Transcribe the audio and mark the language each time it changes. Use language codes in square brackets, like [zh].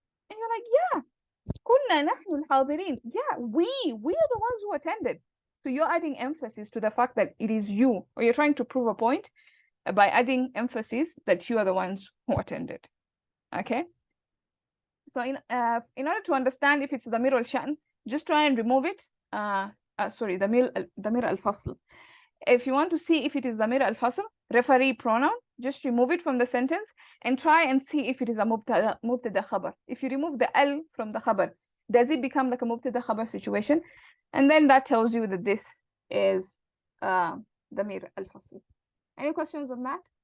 [en] And you're like, yeah, [ar] كنا نحن الحاضرين. [en] Yeah, we are the ones who attended. So you're adding emphasis to the fact that it is you, or you're trying to prove a point by adding emphasis that you are the ones who attended. Okay. So in order to understand if it's ضمير الشأن, just try and remove it. Sorry, ضمير الفصل. If you want to see if it is ضمير الفصل, referee pronoun, just remove it from the sentence and try and see if it is a مبتدا خبر. If you remove the al from the خبر, does it become like a مبتدا خبر situation? And then that tells you that this is ضمير الفصل. Any questions on that?